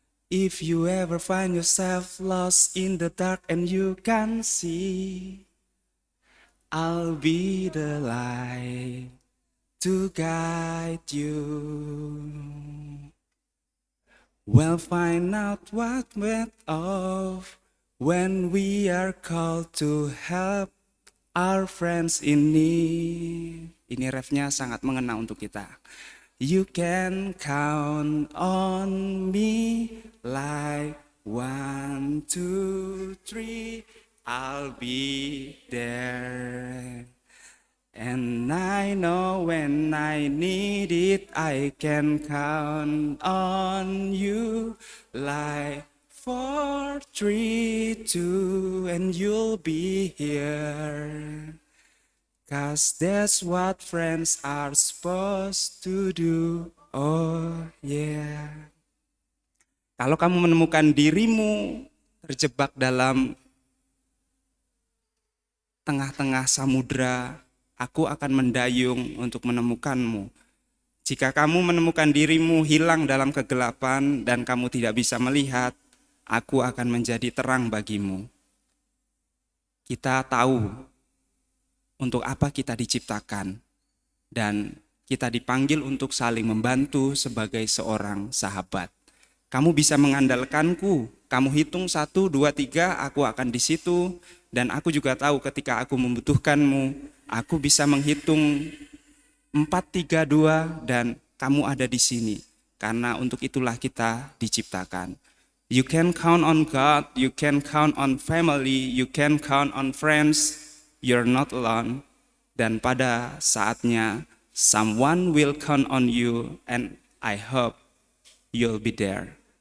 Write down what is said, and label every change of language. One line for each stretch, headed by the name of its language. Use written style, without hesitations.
English: If you ever find yourself lost in the dark and you can't see, I'll be the light to guide you. We'll find out what went off when we are called to help our friends in need.
Indonesian: Ini refnya sangat mengena untuk kita.
English: You can count on me like 1, 2, 3, I'll be there. And I know when I need it, I can count on you like 4, 3, 2, and you'll be here. 'Cause that's what friends are supposed to do. Oh yeah.
Indonesian: Kalau kamu menemukan dirimu terjebak dalam tengah-tengah samudra, aku akan mendayung untuk menemukanmu. Jika kamu menemukan dirimu hilang dalam kegelapan dan kamu tidak bisa melihat, aku akan menjadi terang bagimu. Kita tahu untuk apa kita diciptakan, dan kita dipanggil untuk saling membantu sebagai seorang sahabat. Kamu bisa mengandalkanku, kamu hitung 1, 2, 3, aku akan di situ, dan aku juga tahu ketika aku membutuhkanmu, aku bisa menghitung 4, 3, 2, dan kamu ada di sini, karena untuk itulah kita diciptakan.
English: You can count on God, you can count on family, you can count on friends. You're not alone,
Indonesian: dan pada saatnya
English: someone will count on you, and I hope you'll be there.